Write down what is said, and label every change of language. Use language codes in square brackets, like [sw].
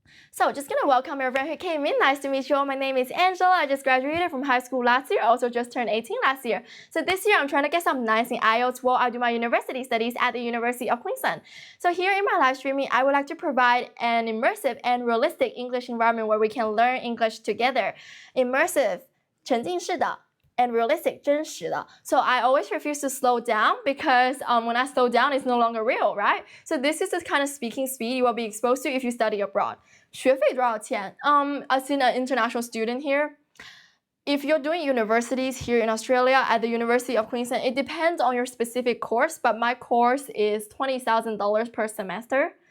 [en] So just gonna welcome everyone who came in. Nice to meet you all. My name is Angela. I just graduated from high school last year. I also just turned 18 last year. So this year I'm trying to get some 9s in IELTS while I do my university studies at the University of Queensland. So here in my live streaming, I would like to provide an immersive and realistic English environment where we can learn English together. Immersive, 沉浸式的 and realistic, 真实的. So I always refuse to slow down because when I slow down, it's no longer real, right? So this is the kind of speaking speed you will be exposed to if you study abroad. [zh] 学费多少钱? [en] As an international student here, if you're doing universities here in Australia at the University of Queensland, it depends on your specific course, but my course is $20,000 per semester.